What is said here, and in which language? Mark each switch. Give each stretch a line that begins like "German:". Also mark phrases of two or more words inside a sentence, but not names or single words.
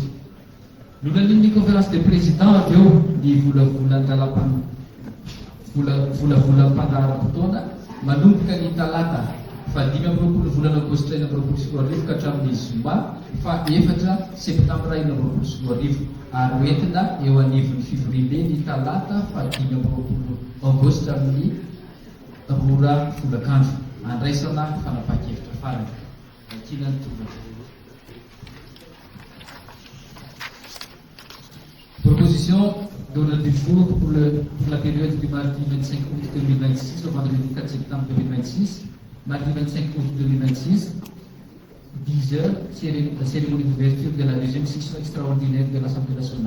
Malagasy: Nonanin'ny
French: conférence de président
Malagasy: avy eo ny volavolam-pandaharam-potoana manomboka ny talata fahadimy amby roapolo volana aogositra enina amby roapolo sy roa arivo ka hatramin'ny zoma fa 4 septambra enina amby roapolo sy roa arivo ary hoentina eo anivon'ny fivoriana ny talata fahadimy amby roapolo aogositra amin'ny rora folakandro andraisana fanapahan-kevitra farany. Akina ny tovaka.
French: Proposition d'ordre du jour pour la période du mardi 25 août 2026 au vendredi 4 septembre 2026, mardi 25 août 2026, 10 heures, cérémonie d'ouverture de la deuxième session extraordinaire de l'Assemblée nationale.